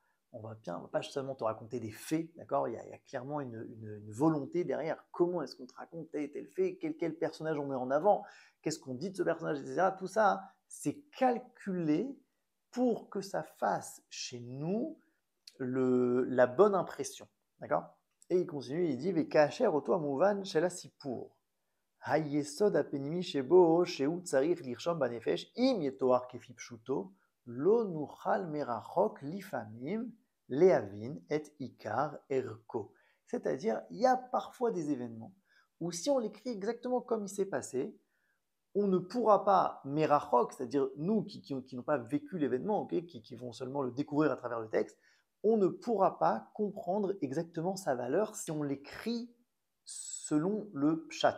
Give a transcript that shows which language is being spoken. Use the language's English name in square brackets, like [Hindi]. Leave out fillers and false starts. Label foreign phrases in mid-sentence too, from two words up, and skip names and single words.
[French] On va pas seulement te raconter des faits, d'accord? Il y a clairement une volonté derrière. Comment est-ce qu'on te raconte tel et tel fait? Quel personnage on met en avant? Qu'est-ce qu'on dit de ce personnage, etc. Tout ça, c'est calculé pour que ça fasse chez nous la bonne impression. D'accord? Et il continue, il dit [Hebrew] וכאשר אותו המובן של סיפור. היסוד הפנימי שבו שהוא צריך לרשום בנפש אם יתואר כפי פשוטו לא נוכל מרחוק לפעמים להבין את עיקר ערכו. [French] C'est-à-dire, il y a parfois des événements où si on l'écrit exactement comme il s'est passé, on ne pourra pas, merachok, c'est-à-dire nous qui n'ont pas vécu l'événement, okay, qui vont seulement le découvrir à travers le texte, on ne pourra pas comprendre exactement sa valeur si on l'écrit selon le pshat.